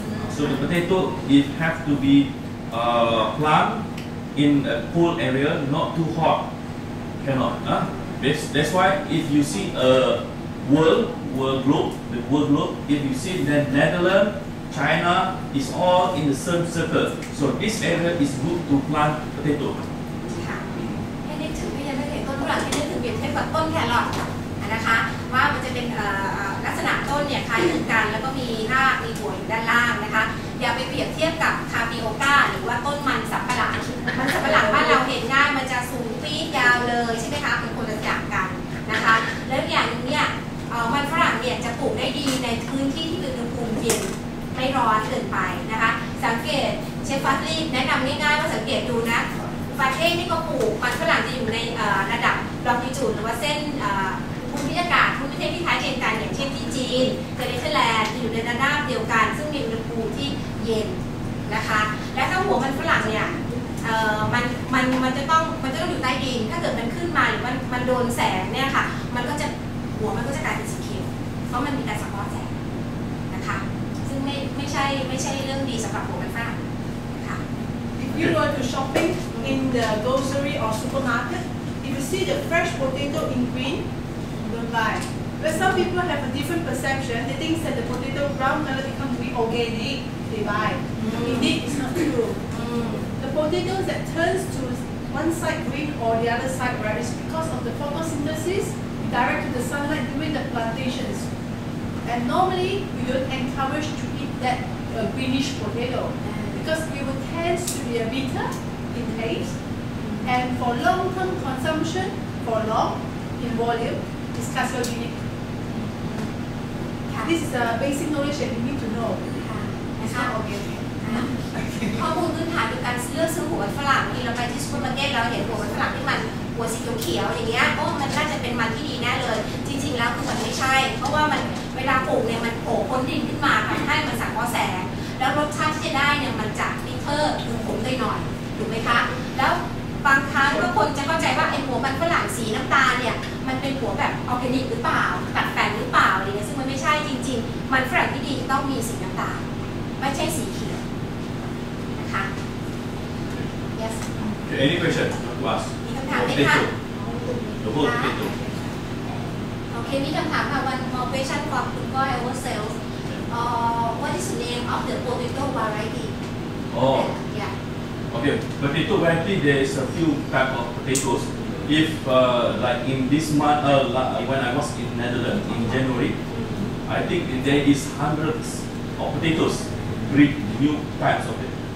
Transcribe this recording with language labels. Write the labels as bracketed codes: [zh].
[en] So the potato it have to be planted in a cool area, not too hot. Cannot. That's why if you see a world world globe, if you see the Netherlands, China is all in the same circle. So this area is good to plant potato. [th] ค่ะให้นึกถึงไม่ยังไม่เห็นต้นฝรั่งให้นึกถึงเปรียบเทียบกับต้นแครอทนะคะว่ามันจะเป็นลักษณะต้นเนี่ยคล้ายคลึงกันแล้วก็มีรากมีหัวอยู่ด้านล่างนะคะอย่าไปเปรียบเทียบกับคาปิโอก้าหรือว่าต้นมันสำปะหลังมันสำปะหลังบ้านเราเห็นง่ายมันจะสูงปี๊ดยาวเลยใช่ไหมคะเป็นคนละอย่างกันนะคะแล้วอย่างนึงเนี่ย มันฝรั่งเนี่ยจะปลูกได้ดีในพื้นที่ที่มีอุณหภูมิเย็นไม่ร้อนเกินไปนะคะสังเกตเชฟฟัตลี่แนะนำง่ายๆว่าสังเกตดูนะประเทศนี่ก็ปลูกมันฝรั่งจะอยู่ในระดับลองดิจูดหรือว่าเส้น ภูมิอากาศภูมิประเทศที่คล้ายคลึงกันอย่างเช่นที่จีนเนเธอร์แลนด์อยู่ในระดับเดียวกันซึ่งมีอุณหภูมิที่เย็นนะคะและถ้าหัวมันฝรั่งเนี่ยมันจะต้องอยู่ใต้ดินถ้าเกิดมันขึ้นมาหรือมันโดนแสงเนี่ยค่ะมันก็จะหัวมันก็จะกลายเป็นสีเขียวเพราะมันมีการสังเคราะห์แสงนะคะซึ่งไม่ใช่เรื่องดีสำหรับหัวมันฝรั่งค่ะ [en] If you go to shopping in the grocery or supermarket, if you see the fresh potato in green, don't buy. But some people have a different perception. They think that the potato brown color become green organic. They buy. Indeed, it's not true. The potatoes that turns to one side green or the other side red is because of the photosynthesis direct to the sunlight during the plantations. And normally, we don't encourage to eat that greenish potato because it will tend to be a bitter in taste. And for long-term consumption, for long in volume, it's carcinogenic. This is a basic knowledge that you need to know. It's not organic. [th] ข้อมูลพื้นฐานคือการเลือกซื้อหัวมันฝรั่งที่เราไปที่ซูเปอร์มาร์เก็ตเราเห็นหัวมันฝรั่งที่มันหัวสีเขียวๆอย่างเงี้ยโอ้มันน่าจะเป็นมันที่ดีแน่เลยจริงๆแล้วคือมันไม่ใช่เพราะว่ามันเวลาปลูกเนี่ยมันโผล่พ้นดินขึ้นมาทำให้มันสังเคราะห์แสงแล้วรสชาติที่จะได้เนี่ยมันจะบิทเทอร์คือขมหน่อยถูกไหมคะแล้ว บางครั้งก็คนจะเข้าใจว่าไอ้หัวมันฝรั่งสีน้ำตาลเนี่ยมันเป็นหัวแบบออร์แกนิกหรือเปล่าตัดแต่งหรือเปล่าอะไรเงี้ยซึ่งมันไม่ใช่จริงๆมันฝรั่งที่ดีจะต้องมีสีน้ำตาลไม่ใช่สีเขียวนะคะ [en] yes Okay, any question to ask? [th] มีคำถามไหมคะ [en] The whole potato. [th] โอเคมีคำถามค่ะ [en] one more question from คุณก้อย ourselves what is the name of the potato variety Oh, yeah okay. Potato variety, there is a few type of potatoes. If like in this month, when I was in Netherlands in January, I think there is hundreds of potatoes, breed new types of it.